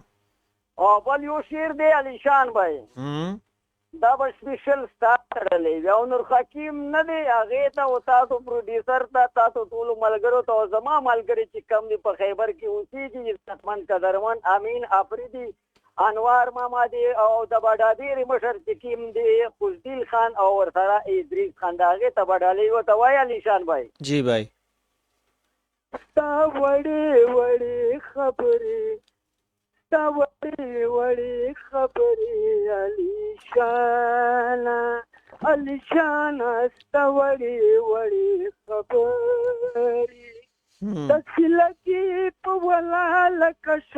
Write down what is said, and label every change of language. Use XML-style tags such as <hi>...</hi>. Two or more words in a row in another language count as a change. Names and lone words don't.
<ps>او بل یو شعر دی علی شان بھائی دا به</ps> <en>special start</en> <ps>لري یو نور حکیم نه دی هغه ته او تاسو پروډوسر ته تاسو ټول ملګرو ته زما ملګری چې کم دی په خیبر کې اوسېږي عزتمن قدرمن امین افریدي انوار ماما دی او د بډادیر مشر چې کیم دی فضیل خان او ورسره ادریس خان دا هغه ته بډالي و ته وای علی شان بھائی</ps> <ur>جی بھائی</ur> <ps>تا وړې خبرې تا وړې خبرې علی شان ستا وړې خبرې داسې لګي په ولا لکه</ps>